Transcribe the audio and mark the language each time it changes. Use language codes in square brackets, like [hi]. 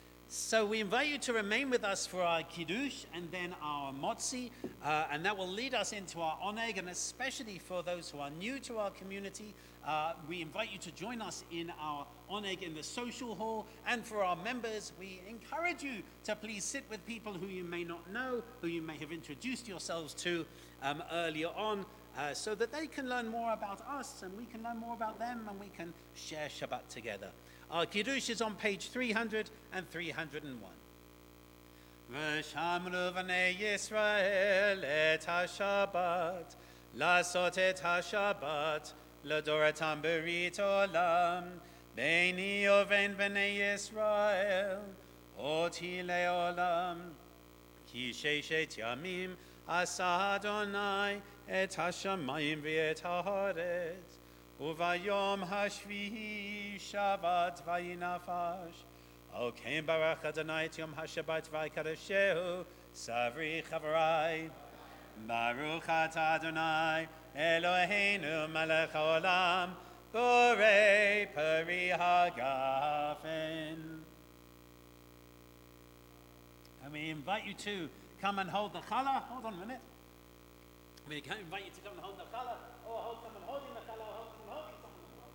[en] So we invite you to remain with us for our Kiddush and then our Motzi, and that will lead us into our Oneg, and especially for those who are new to our community, we invite you to join us in our Oneg in the social hall, and for our members, we encourage you to please sit with people who you may not know, who you may have introduced yourselves to earlier on, so that they can learn more about us, and we can learn more about them, and we can share Shabbat together. Our Kiddush is on page 300 and 301. [he] V'shamru v'nei Yisrael et ha-Shabbat, לעשות את השבת לדורתם ברית עולם, ביני ובין בני ישראל, אותי לעולם. כי ששת ימים עשה אדוני את השמיים ואת הארץ, וביום השביעי שבת וינפש. על כן ברך אדוני את יום השבת ויקדשהו, סברי חברי. ברוך אתה אדוני אלוהינו מלך העולם, בורא פרי הגפן. [en] And we invite you to come and hold the challah. Hold on a minute. We invite you to come and hold the challah, or hold someone holding the challah, or hold someone holding someone.